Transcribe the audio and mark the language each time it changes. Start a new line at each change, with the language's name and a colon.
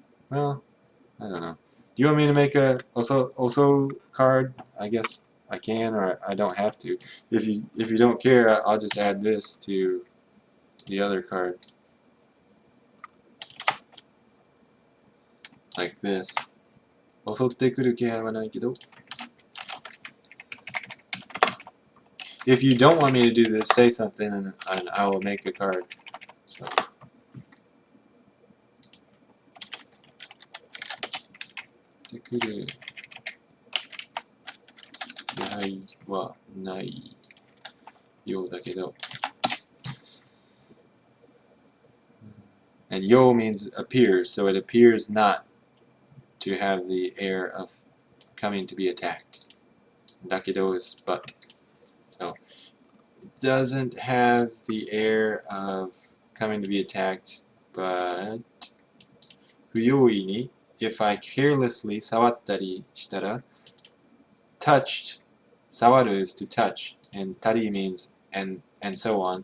English: Well, I don't know. Do you want me to make a also card? I guess I can, or I don't have to. If you don't care, I'll just add this to the other card, like this.
Japanese: 襲ってくる気配はないけど.
English: If you don't want me to do this, say something, and I will make a card. So.
Japanese: 襲ってくる気配はないようだけど.
English: And yo means appears, so it appears not to have the air of coming to be attacked. Dakedo is but. So it doesn't have the air of coming to be attacked, but fuyoi ni, if I carelessly sawattari shitara, touched, sawaru is to touch, and tari means and so on.